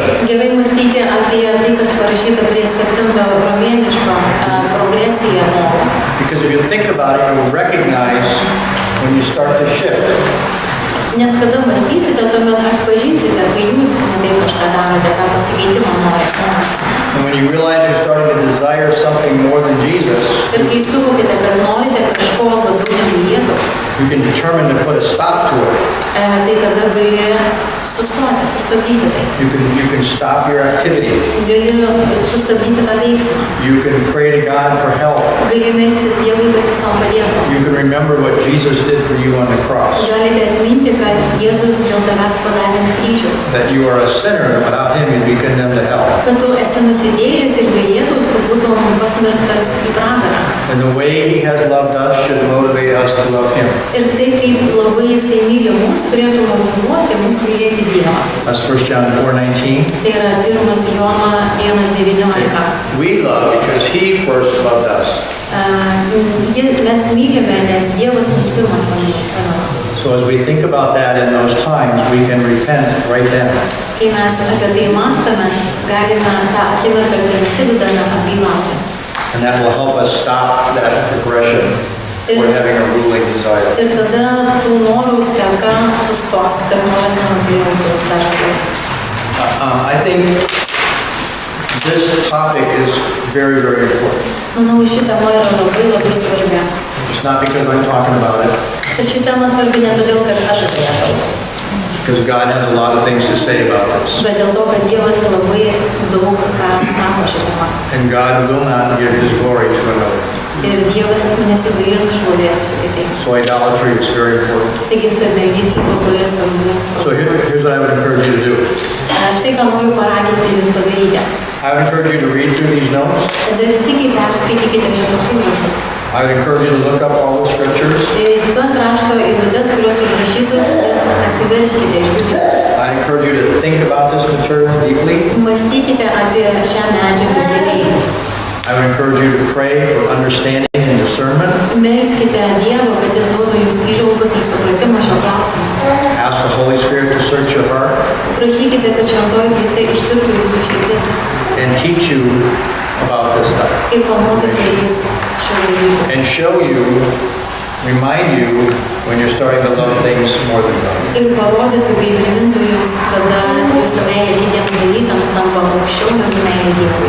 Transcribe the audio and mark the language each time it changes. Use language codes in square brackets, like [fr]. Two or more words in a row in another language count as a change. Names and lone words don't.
[lt] Gerai mąstyti apie tai, kas parašyta prie 7 romėniško progresiją norų. [en] Because if you think about it, you'll recognize when you start to shift. [lt] Nes kada mąstysite, tuomet atpažinsite, kai jūs ne kažką darote, tą pasikeitimą norite. [en] And when you realize you're starting to desire something more than Jesus, [lt] Ir kai suvokite, kad norite kažko labiau negu Jėzaus, [en] you can determine to put a stop to it. [lt] tai tada gali sustabdyti tai. [en] You can stop your activity. [lt] Gali sustabdyti tą veiksmą. [en] You can pray to God for help. [lt] Gali melstis Dievui, kad jis tau padėtų. [en] You can remember what Jesus did for you on the cross. [lt] Galite atminti, kad Jėzus dėl tavęs padarė ant kryžiaus. [en] That you are a sinner, and without Him you'd be condemned to hell. [lt] Kad tu esi nusidėjęs ir be Jėzaus tu būtum pasmerktas į pragarą. [en] And the way He has loved us should motivate us to love Him. [lt] Ir tai, kaip labai jisai myli mus, turėtų motyvuoti mus mylėti Dievą. [en] That's 1 John 4:19. [lt] Tai yra 1 Jono 1:19. [en] We love because He first loved us. [lt] Mes mylime, nes Dievas mus pirmas pamilo. [en] So as we think about that in those times, we can repent right then. [lt] Kai mes apie tai mąstame, galime tą akimirką, kai nusidedame, atgailauti. [en] And that will help us stop that progression toward having a ruling desire. [lt] Ir tada tų norų seka sustos, kad noras nenukeliautų dar toliau. [en] I think this topic is very important. [lt] Manau, ši tema yra labai svarbi. [en] It's not because I'm talking about it. [lt] Ši tema svarbi ne todėl, kad aš apie ją kalbu, [en] It's because God has a lot of things to say about this. [lt] bet dėl to, kad Dievas labai daug ką sako šią temą. [en] And God will not give His glory to another. [lt] Ir Dievas nesigailins šlovės su kitais. [en] So idolatry is very important. [lt] Taigi stabmeldystė labai svarbi. [en] So here's what I would encourage you to do. [lt] Štai ką noriu paraginti jūs padaryti. [en] I would encourage you to read through these notes. [lt] Dar sykį perskaitykite šitos užrašus. [en] I would encourage you to look up all the scriptures. [lt] Tas rašto eilutes, kurios užrašytos, atsiverskite iš Biblijos. [en] I encourage you to think about this material deeply. [lt] Mąstykite apie šią medžiagą giliai. [en] I would encourage you to pray for understanding and discernment. discernment. [lt] Melskite Dievą, kad Jis duotų jums įžvalgos ir supratimą šio klausimu. [en] Ask the Holy Spirit to search your heart [lt] Prašykite, kad šventoji dvasia ištirtų jūsų širdis [en] and teach you about this stuff. [lt] ir pamokytų jūs šio dalyko. [en] And show you, remind you when you're starting to love things more than God. [lt] Ir parodytų bei primintų jums, kada jūsų meilė kitiems dalykams tampa aukščiau negu meilė Dievui.